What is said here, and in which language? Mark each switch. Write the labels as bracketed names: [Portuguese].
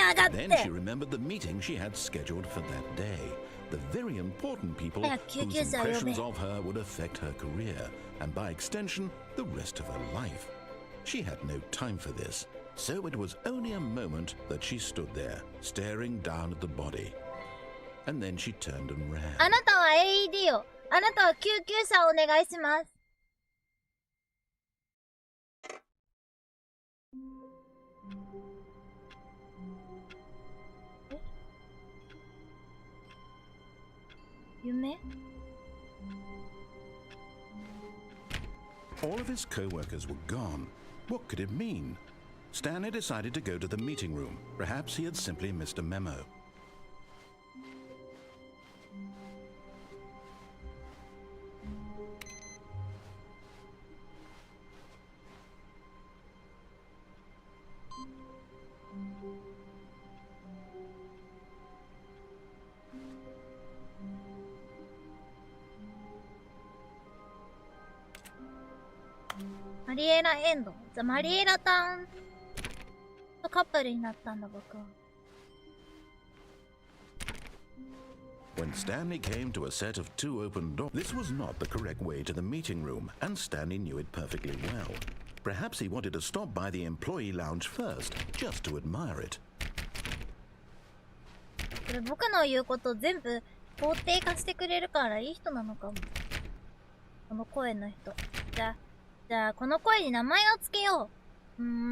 [English] Then she remembered the meeting she had scheduled for that day. The very important people whose impressions of her would affect her career, and by extension, the rest of her life. She had no time for this, so it was only a moment that she stood there, staring down at the body. And then she turned and ran. [Japanese] あなたは AED を。あなたは救急車をお願いします。夢？ [English] All of his co-workers were gone. What could it mean? Stanley decided to go to the meeting room. Perhaps he had simply missed a memo. [Japanese] マリエラエンド。じゃあマリエラタンとカップルになったんだ僕は。 [English] When Stanley came to a set of two open doors, this was not the correct way to the meeting room, and Stanley knew it perfectly well. Perhaps he wanted to stop by the employee lounge first, just to admire it. [Japanese] これ僕の言うこと全部肯定化してくれるからいい人なのかも。この声の人。じゃあこの声に名前をつけよう。